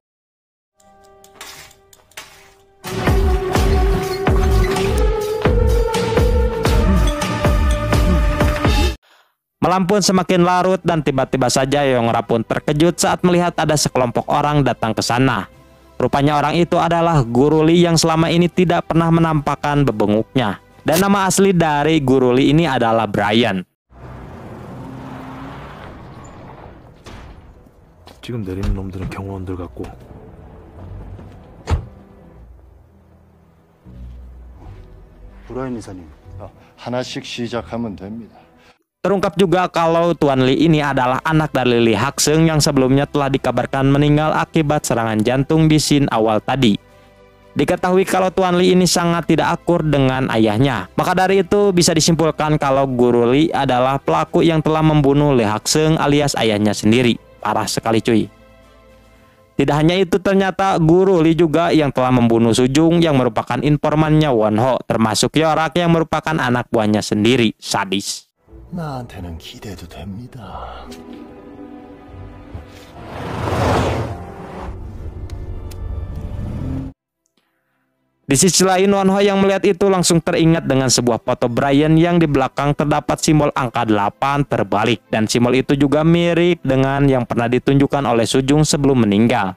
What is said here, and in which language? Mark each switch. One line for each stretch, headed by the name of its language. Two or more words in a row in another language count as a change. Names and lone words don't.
Indonesian: Malam pun semakin larut dan tiba-tiba saja Yung Rak pun terkejut saat melihat ada sekelompok orang datang ke sana. Rupanya orang itu adalah Guru Li yang selama ini tidak pernah menampakkan bebenguknya. Dan nama asli dari Guru Li ini adalah Brian.
Korean: 지금 내리는 놈들은 경호원들 같고 브라이언 이사님, 하나씩 시작하면 됩니다.
Indonesian: Terungkap juga kalau Tuan Lee ini adalah anak dari Lee Hak-seung yang sebelumnya telah dikabarkan meninggal akibat serangan jantung di scene awal tadi. Diketahui kalau Tuan Lee ini sangat tidak akur dengan ayahnya. Maka dari itu bisa disimpulkan kalau Guru Lee adalah pelaku yang telah membunuh Lee Hak-seung alias ayahnya sendiri. Parah sekali cuy. Tidak hanya itu, ternyata Guru Lee juga yang telah membunuh Sujung yang merupakan informannya Won-ho, termasuk Yorak yang merupakan anak buahnya sendiri. Sadis.
Korean: 나한테는 기대도 됩니다.
Indonesian: Di sisi lain, Won-ho yang melihat itu langsung teringat dengan sebuah foto Brian yang di belakang terdapat simbol angka 8 terbalik, dan simbol itu juga mirip dengan yang pernah ditunjukkan oleh Sujung sebelum meninggal.